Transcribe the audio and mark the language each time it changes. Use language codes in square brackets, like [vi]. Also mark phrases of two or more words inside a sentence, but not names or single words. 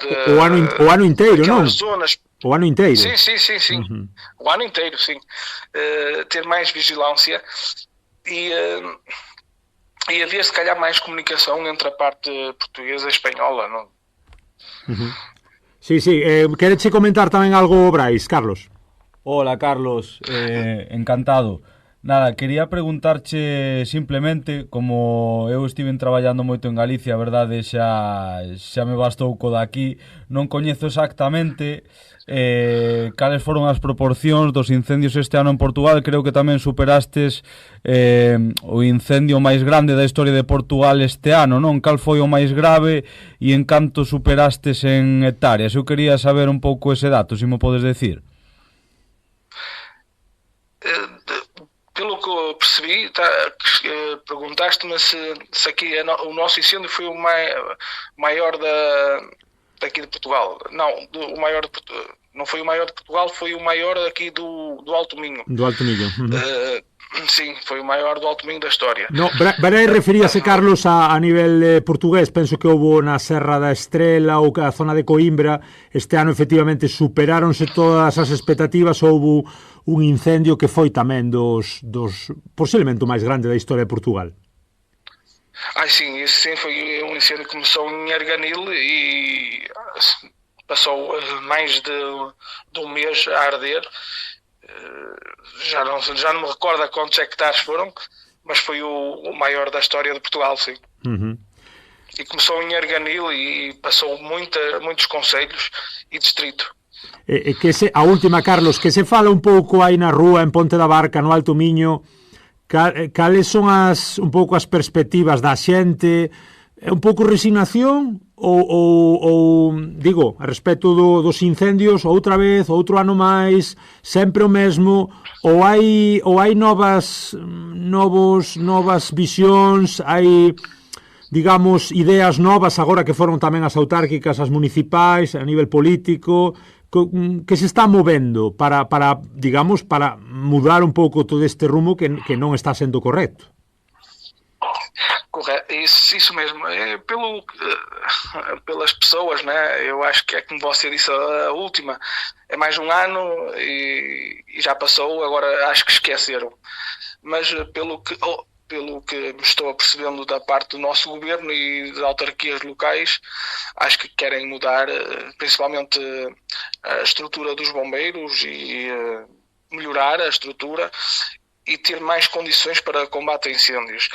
[pt] o ano inteiro, não? Zonas. O ano inteiro? Sim. O ano inteiro, sim. Ter mais vigilância e haver, se calhar, mais comunicação entre a parte portuguesa e espanhola, não? [gl] Sí. Queres comentar tamén algo, Brais, Carlos? Hola, Carlos, encantado. Nada, quería preguntarche simplemente, como eu estiven traballando moito en Galicia, a verdade xa me bastou co daqui, non coñezo exactamente cales foron as proporcións dos incendios este ano en Portugal. Creo que tamén superastes o incendio máis grande da historia de Portugal este ano, non? Cal foi o máis grave e en canto superastes en hectáreas? Eu quería saber un pouco ese dato, se mo podes decir. [pt] Pelo que eu percebi, perguntaste-me se aqui o nosso incêndio foi o maior daqui de Portugal. Não, não foi o maior de Portugal, foi o maior aqui do Alto Minho. Do Alto Minho. Sim, foi o maior do Alto Minho da história. [gl] No, Brais referíase, Carlos, a nivel portugués. Penso que houve na Serra da Estrela ou a zona de Coimbra. Este ano, efectivamente, superáronse todas as expectativas. Houve un incendio que foi tamén dos posiblemente o máis grande da historia de Portugal. [pt] Sim, esse sim foi um incêndio que começou em Arganil e passou mais de um mês a arder. Já não me recordo a quantos hectares foram, mas foi o maior da história de Portugal, sim. E começou em Arganil e passou muitos concellos e distrito. [gl] A última, Carlos, que se fala un pouco aí na rúa, en Ponte da Barca, no Alto Miño, cales son un pouco as perspectivas da xente? É un pouco resignación ou digo, a respecto dos incendios, outra vez, outro ano máis, sempre o mesmo, ou hai novas visións, hai, digamos, ideas novas agora que foron tamén as autárquicas, as municipais, a nivel político, que se está movendo para digamos, para mudar un pouco todo este rumo que non está sendo correcto. [pt] Correto, isso mesmo. Pelas pessoas, né? Eu acho que é como você disse, a última é mais um ano e já passou, agora acho que esqueceram. Mas pelo que me estou apercebendo da parte do nosso governo e das autarquias locais, acho que querem mudar principalmente a estrutura dos bombeiros e melhorar a estrutura e ter mais condições para combate a incêndios.